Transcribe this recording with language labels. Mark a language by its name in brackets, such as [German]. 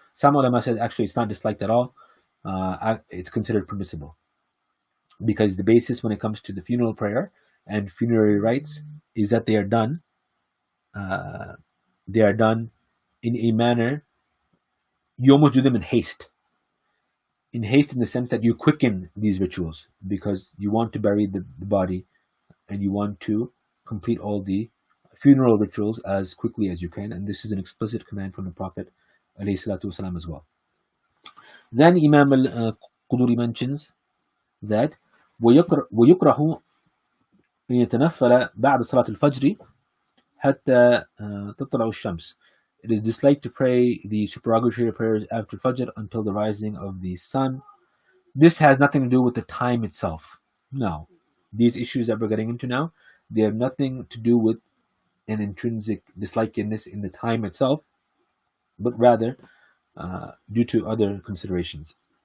[English] Some ulama said actually it's not disliked at all. It's considered permissible because the basis when it comes to the funeral prayer and funerary rites is that they are done in a manner, you almost do them in haste. In haste in the sense that you quicken these rituals because you want to bury the body and you want to complete all the funeral rituals as quickly as you can, and this is an explicit command from the Prophet ﷺ as well. Then Imam al-Quduri mentions that [Arabic] ويكره أن يتنفل بعد صلاة الفجر حتى تطلع الشمس. [English] It is disliked to pray the supererogatory prayers after Fajr until the rising of the sun. This has nothing to do with the time itself. No. These issues that we're getting into now, they have nothing to do with an intrinsic dislikedness in the time itself, but rather due to other considerations.